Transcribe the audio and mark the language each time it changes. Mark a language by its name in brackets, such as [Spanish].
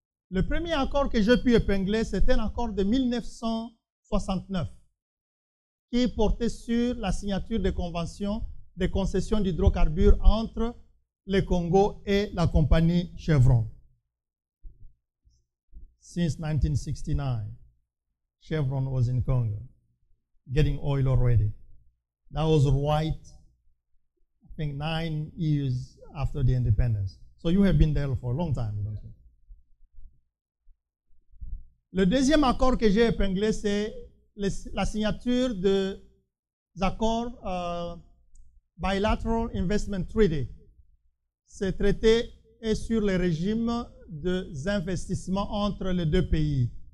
[French] Le premier accord que j'ai pu épingler, c'était un accord de 1969 qui portait sur la signature des conventions de concession d'hydrocarbures entre le Congo et la compagnie Chevron. [English] Since 1969, Chevron was in Congo, getting oil already. That was right, I think, 9 years after the independence. So you have been there for a long time. Don't you? [French] Le deuxième accord que j'ai épinglé, c'est la signature des accords Bilateral Investment Treaty. Ce traité est sur le régime des investissements entre les deux pays.